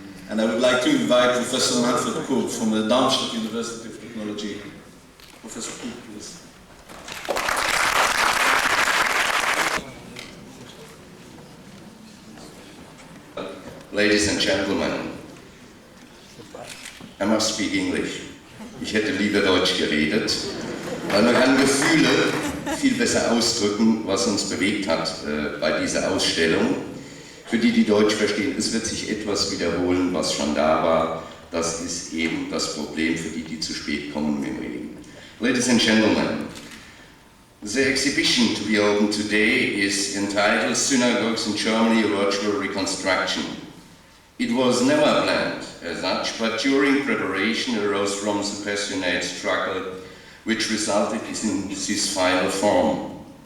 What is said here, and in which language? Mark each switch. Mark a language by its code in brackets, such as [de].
[en] And I would like to invite Professor Manfred Koop from the Darmstadt University of Technology. Professor Koop, please. Ladies and gentlemen, I must speak English. [de] Ich hätte lieber Deutsch geredet, weil man kann Gefühle viel besser ausdrücken, was uns bewegt hat bei dieser Ausstellung. Für die, die Deutsch verstehen, es wird sich etwas wiederholen, was schon da war. Das ist eben das Problem für die, die zu spät kommen im Reden. [en] Ladies and gentlemen, the exhibition to be opened today is entitled Synagogues in Germany, a Virtual Reconstruction. It was never planned as such, but during preparation arose from the passionate struggle which resulted in this final form.